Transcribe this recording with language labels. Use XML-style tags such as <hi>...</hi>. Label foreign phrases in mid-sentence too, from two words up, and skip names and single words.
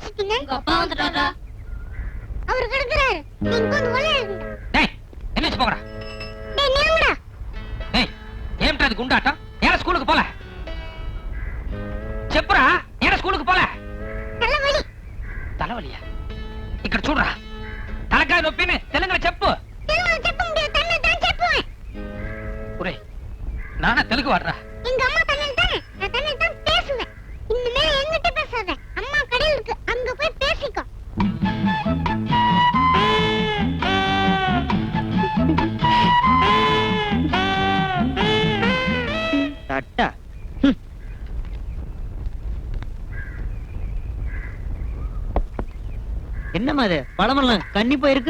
<ta>பாருங்க. அப்பா வந்துட்டாரா? அவர் கிடக்குறாரு. நீங்க வந்து ஒளி எழுதுங்க. டேய் என்ன போங்கடா. டேய் நீங்கடா. டேய் ஏம்டா இது குண்டாட்டம்? ஏன் ஸ்கூலுக்கு போல? செப்புடா ஏன் ஸ்கூலுக்கு போல? தலைவலி. தலைவலியா?</ta> <te>ఇక్కడ చూడరా. తలకాయ నొప్పిని తెలుగులో చెప్పు. తెలుగులో చెప్ప முடியாது. తన్నే தான் చెప్పుவேன். ఒరేయ్ నాన్న తెలుగు వాడరా.</te> <ta>எங்க அம்மா தன்னை தான் நான் தன்னை தான் பேசுவேன். இனிமே என்கிட்ட பேசாத. அம்மா கடையில இருக்கு. அங்க போய் பேசிக்கோ. தட்டா என்னம்மா இது பழமெல்லாம் கண்ணி போயிருக்கு.</ta>